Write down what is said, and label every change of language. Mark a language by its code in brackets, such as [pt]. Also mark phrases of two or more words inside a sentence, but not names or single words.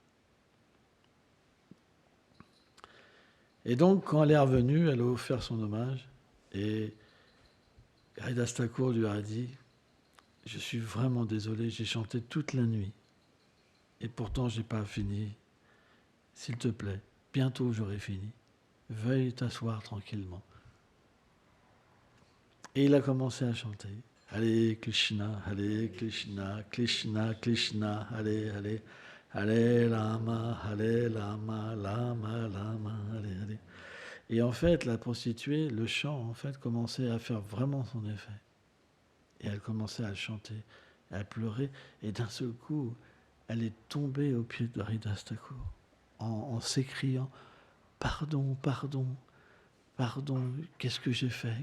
[fr] Et donc, quand elle est revenue, elle a offert son hommage, et Haridas Thakur lui a dit « Je suis vraiment désolé, j'ai chanté toute la nuit, et pourtant je n'ai pas fini. S'il te plaît, bientôt j'aurai fini. Veuille t'asseoir tranquillement. » Et il a commencé à chanter. [sa] Hare Krishna, Krishna Krishna, Hare, Hare Rama, Rama Rama, Hare. [fr] Et en fait, la prostituée, le chant, en fait, commençait à faire vraiment son effet. Et elle commençait à chanter, à pleurer. Et d'un seul coup, elle est tombée au pied de Haridas Thakur en s'écriant « Pardon, pardon, pardon, qu'est-ce que j'ai fait ?